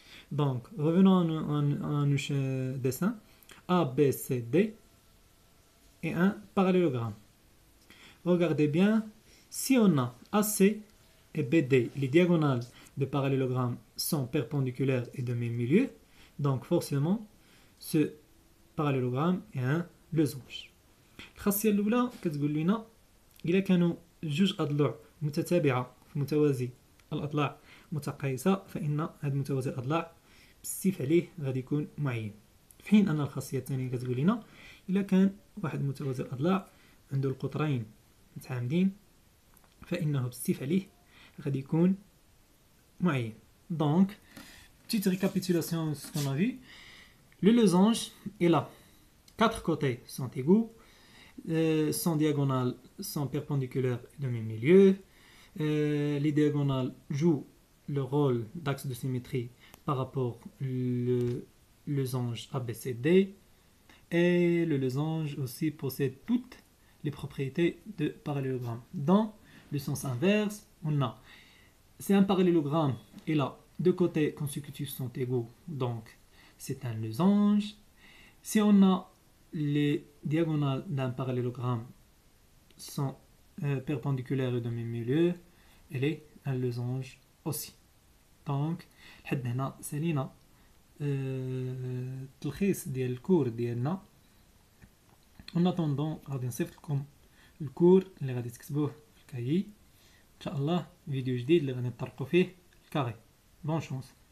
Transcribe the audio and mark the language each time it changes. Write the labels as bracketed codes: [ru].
[fr] Donc, revenons à nos dessins. ABCD et un parallélogramme. Regardez bien, si on a AC et BD, les diagonales de parallélogramme sont perpendiculaires et de même milieu, donc forcément ce parallélogramme est un losange. [ar] الخاصية الأولى كتقول لنا إذا كانوا جوج أضلاع متتابعة في متوازي الأضلاع متقايسة فإن هذا متوازي الأضلاع بالصفة عليه غادي يكون معين. في حين أن الخاصية الثانية كتقول لنا إذا كان واحد متوازي الأضلاع عنده القطرين متعامدين فإنه بالصفة عليه غادي يكون معين. [fr] Donc, petite récapitulation de ce qu'on a vu. Le losange est là. Quatre côtés sont égaux. Son diagonales sont perpendiculaires de même milieu. Les diagonales jouent le rôle d'axe de symétrie par rapport au losange ABCD. Et le losange aussi possède toutes les propriétés de parallélogramme. Dans le sens inverse, on a, c'est un parallélogramme et là, deux côtés consécutifs sont égaux, donc c'est un losange. Si on a les diagonales d'un parallélogramme sont perpendiculaires et de même milieu, elle est un losange aussi. [ar] دونك لحد هنا سالينا التلخيص ديال الكور ديالنا. [fr] اون اتوندون [ar] غادي نصيفط لكم الكور اللي غادي تكتبوه في الكايي ان شاء الله، فيديو جديد اللي غادي نطرقوا فيه الكاري. [fr] بون شونس.